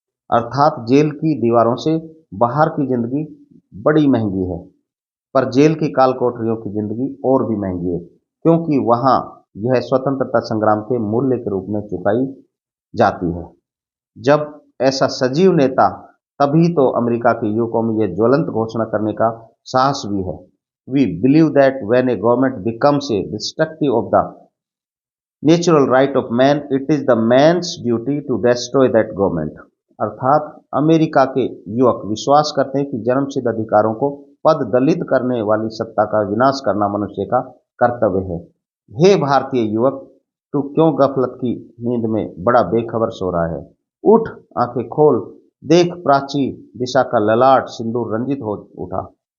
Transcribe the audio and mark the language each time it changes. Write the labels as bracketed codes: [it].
[hi] अर्थात जेल की दीवारों से बाहर की जिंदगी बड़ी महंगी है, पर जेल की काल कोठरियों की जिंदगी और भी महंगी है, क्योंकि वहां यह स्वतंत्रता संग्राम के मूल्य के रूप में चुकाई जाती है। जब ऐसा सजीव नेता, तभी तो अमेरिका के युवकों में यह ज्वलंत घोषणा करने का साहस भी है। [en] We believe that when a government becomes a destructive of the natural right of man, it is the man's duty to destroy that government। [hi] अर्थात अमेरिका के युवक विश्वास करते हैं कि जन्मसिद्ध अधिकारों को पद दलित करने वाली सत्ता का विनाश करना मनुष्य का कर्तव्य है। हे भारतीय युवक, तू क्यों गफलत की नींद में बड़ा बेखबर सो रहा है? उठ, आंखें खोल, देख प्राची दिशा का ललाट सिंदूर रंजित हो उठा।